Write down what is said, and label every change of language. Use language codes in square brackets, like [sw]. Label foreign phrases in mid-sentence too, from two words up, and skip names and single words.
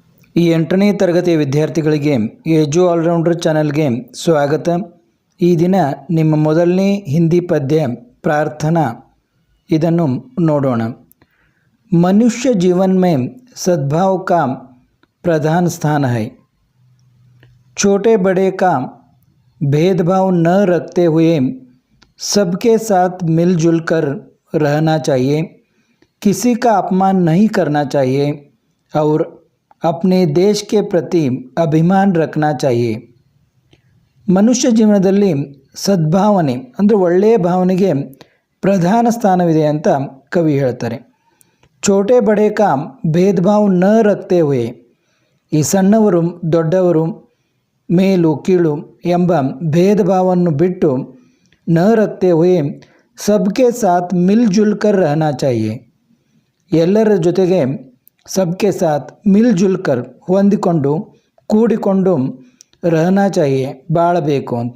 [kn] ಈ 8ನೇ ತರಗತಿಯ ವಿದ್ಯಾರ್ಥಿಗಳಿಗೆ ಎಜು ಆಲ್ರೌಂಡರ್ ಚಾನಲ್ಗೆ ಸ್ವಾಗತ. ಈ ದಿನ ನಿಮ್ಮ ಮೊದಲನೇ ಹಿಂದಿ ಪದ್ಯ ಪ್ರಾರ್ಥನಾ ಇದನ್ನು ನೋಡೋಣ. [hi] मनुष्य जीवन में सद्भाव का प्रधान स्थान है. छोटे बड़े का भेदभाव न रखते हुए सबके साथ मिलजुल कर रहना चाहिए. किसी का अपमान नहीं करना चाहिए और अपने देश के प्रति अभिमान रखना चाहिए. [kn] ಮನುಷ್ಯ ಜೀವನದಲ್ಲಿ ಸದ್ಭಾವನೆ ಅಂದರೆ ಒಳ್ಳೆಯ ಭಾವನೆಗೆ ಪ್ರಧಾನ ಸ್ಥಾನವಿದೆ ಅಂತ ಕವಿ ಹೇಳ್ತಾರೆ. [hi] छोटे बड़े का भेद भाव न रखते हुए, [kn] ಈ ಸಣ್ಣವರು ದೊಡ್ಡವರು ಮೇಲು ಕೀಳು ಎಂಬ ಭೇದ ಭಾವವನ್ನು ಬಿಟ್ಟು [hi] न रखते हुए सबके साथ मिल जुल कर रहना चाहिए, [kn] ಎಲ್ಲರ ಜೊತೆಗೆ [hi] सबके साथ मिल जुल कर [kn] ಹೊಂದಿಕೊಂಡು ಕೂಡಿಕೊಂಡು [hi] रहना चाहिए [kn] ಬಾಳಬೇಕು ಅಂತ.